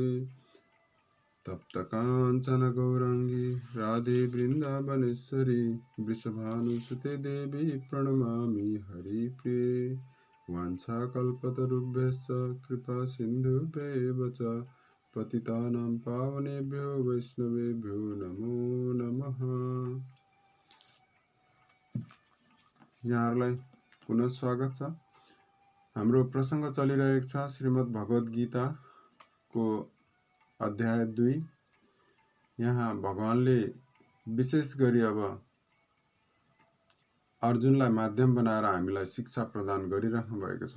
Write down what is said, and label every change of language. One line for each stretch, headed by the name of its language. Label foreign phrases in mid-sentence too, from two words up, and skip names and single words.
Sanskrit: तप्त काञ्चन गौराङ्गी राधे वृन्दावनेश्वरी वृषभानुसुते देवी प्रणमामि हरिप्रिये। वाञ्छाकल्पतरुभ्यश्च कृपा सिन्धुभ्येव च पतितानां पावनेभ्यो वैष्णवेभ्यो नमो नमः।
Nepali: यहाँहरूलाई पुनः स्वागत छ। हाम्रो प्रसङ्ग चलिरहेको छ श्रीमद् भगवत गीताको अध्याय 2। यहाँ भगवानले विशेष गरी अब अर्जुनलाई माध्यम बनाएर हामीलाई शिक्षा प्रदान गरिराख्नु भएको छ।